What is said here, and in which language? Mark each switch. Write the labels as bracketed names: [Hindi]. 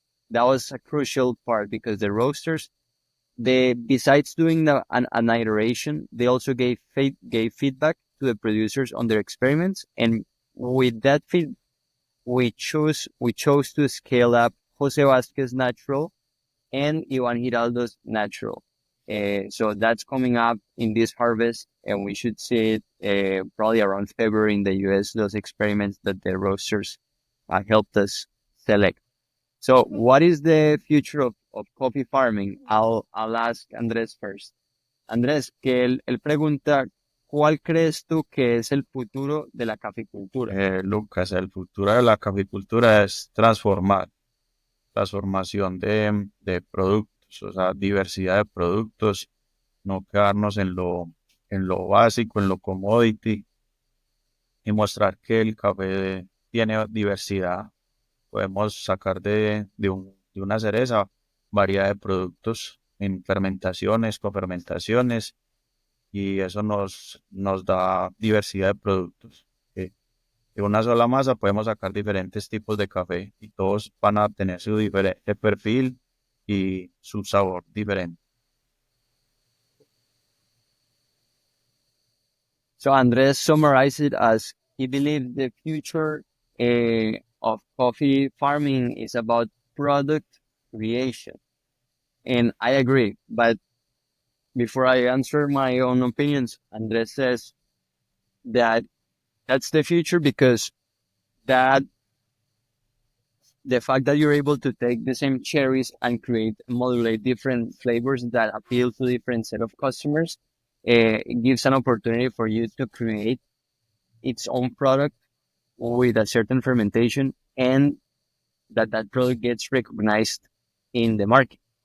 [English] That was a crucial part because the roasters, they besides doing an iteration, they also gave feedback to the producers on their experiments, and with that feedback, we chose to scale up Jose Vasquez Natural and Ivan Giraldo's Natural. So that's coming up in this harvest, and we should see it probably around February in the US, those experiments that the roasters helped us select. So what is the future of coffee farming? I'll ask Andrés first. [Spanish] Andrés, que él pregunta, ¿cuál crees tú que es el futuro de la caficultura? Lucas, el futuro de la caficultura es transformación de productos, o sea, diversidad de productos, no quedarnos en lo básico, en lo commodity, y mostrar que el café tiene diversidad. Podemos sacar de una cereza variedad de productos en fermentaciones, cofermentaciones, y eso nos da diversidad de productos. De una sola masa podemos sacar diferentes tipos de café y todos van a tener su diferente perfil y su sabor diferente. [English] So Andrés summarized it as he believes the future of coffee farming is about product creation. And I agree, but before I answer my own opinions, Andrés says that that's the future because that the fact that you're able to take the same cherries and modulate different flavors that appeal to different set of customers, it gives an opportunity for you to create its own product with a certain fermentation and that product gets recognized in the market.